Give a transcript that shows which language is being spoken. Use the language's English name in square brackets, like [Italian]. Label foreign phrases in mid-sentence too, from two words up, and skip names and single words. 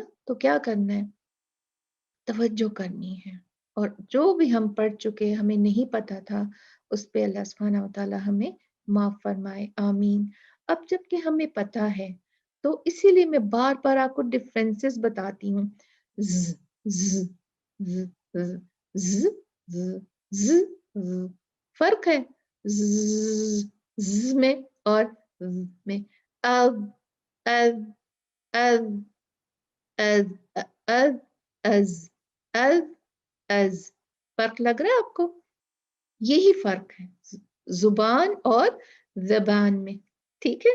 [Urdu] تو کیا کرنا ہے؟ توجہ کرنی ہے، اور جو بھی ہم پڑھ چکے ہمیں نہیں پتا تھا اس پہ اللہ سبحانہ و تعالیٰ ہمیں معاف فرمائے، آمین۔ اب جب کہ ہمیں پتا ہے تو اسی لیے میں بار بار آپ کو ڈفرینسز بتاتی ہوں، ز ز ز ز ز ز ز ز، فرق ہے ز ز میں اور ز میں، اب اب اب از از از از از، فرق لگ رہا ہے آپ کو؟ یہی فرق ہے زبان اور زبان میں، ٹھیک ہے؟